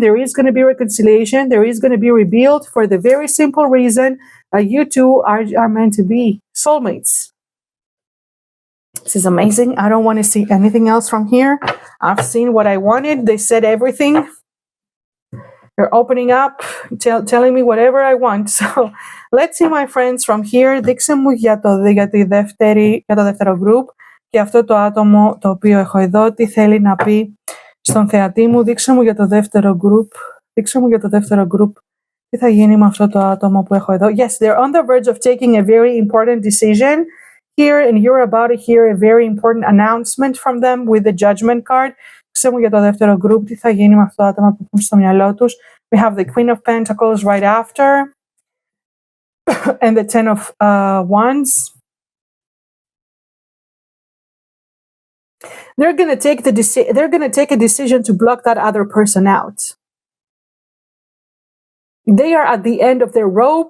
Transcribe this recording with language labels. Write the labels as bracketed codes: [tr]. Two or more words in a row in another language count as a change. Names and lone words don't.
[en] There is going to be reconciliation. There is going to be rebuild for the very simple reason you two are meant to be soulmates. This is amazing. I don't want to see anything else from here. I've seen what I wanted. They said everything. They're opening up, telling me whatever I want. So let's see, my friends, from here. [el] Δείξε μου για το δεύτερο group και αυτό το άτομο το οποίο έχω εδώ, τι θέλει να πει στον θεατή μου. Δείξε μου για το δεύτερο group. Δείξε μου για το δεύτερο group. Τι θα γίνει με αυτό το άτομο που έχω εδώ. [en] Yes, they're on the verge of taking a very important decision here, and you're about to hear a very important announcement from them with the judgment card. [el] Δείξε μου για το δεύτερο group, τι θα γίνει με αυτό το άτομο που έχουν στο μυαλό τους. [en] We have the Queen of Pentacles right after, and the Ten of Wands. They're going to take a decision to block that other person out. They are at the end of their rope.